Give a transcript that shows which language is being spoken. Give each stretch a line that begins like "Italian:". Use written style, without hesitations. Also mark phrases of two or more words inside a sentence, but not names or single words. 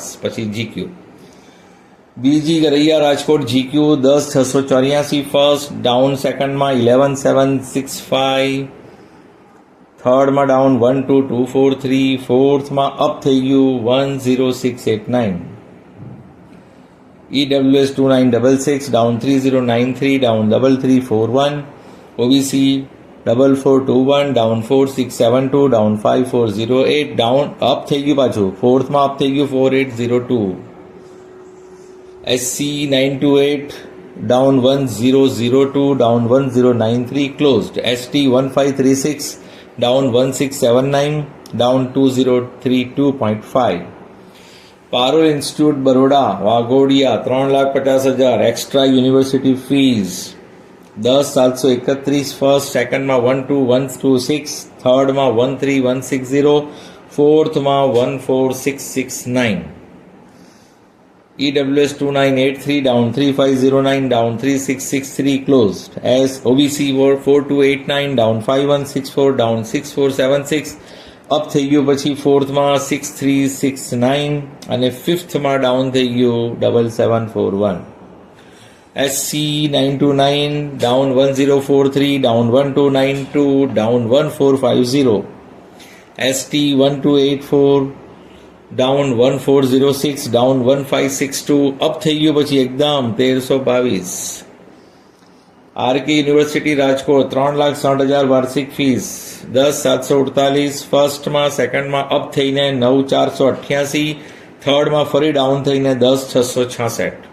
Gujarati: પછી GQ BG ગરૈયા રાજકોટ GQ 10,684 ફર્સ્ટ, ડાઉન સેકન્ડમાં 11,765, થર્ડમાં ડાઉન 12,243, ફોર્થમાં અપ થઈ ગયું 1,0689.
English: EWS 2966 ડાઉન 3093, ડાઉન 3341. OBC 4421, down 4672, down 5408, down up
Gujarati: થઈ ગયું પાછું ફોર્થમાં અપ થઈ ગયું 4802.
English: SC 928, down 1002, down 1093, closed. ST 1536, down 1679, down 2032.5.
Gujarati: પારુલ ઇન્સ્ટિટ્યૂટ બરોડા વાઘોડિયા 3,50,000 એક્સ્ટ્રા યુનિવર્સિટી ફીઝ 10,731. ફર્સ્ટ સેકન્ડમાં 12,126, થર્ડમાં 13,160, ફોર્થમાં 14,669.
English: EWS 2983, down 3509, down 3663, closed. As OBC 4289, down 5164, down 6476,
Gujarati: અપ થઈ ગયું પછી ફોર્થમાં 6369 અને ફિફ્થમાં ડાઉન થઈ ગયું 7741.
English: SC 929, down 1043, down 1292, down 1450. ST 1284, down 1406, down 1562,
Gujarati: અપ થઈ ગયું પછી એકદમ 1322. RK યુનિવર્સિટી રાજકોટ 3,60,000 વાર્ષિક ફીસ 10,748. ફર્સ્ટમાં સેકન્ડમાં અપ થઈને 9,488, થર્ડમાં ફરી ડાઉન થઈને 10,666.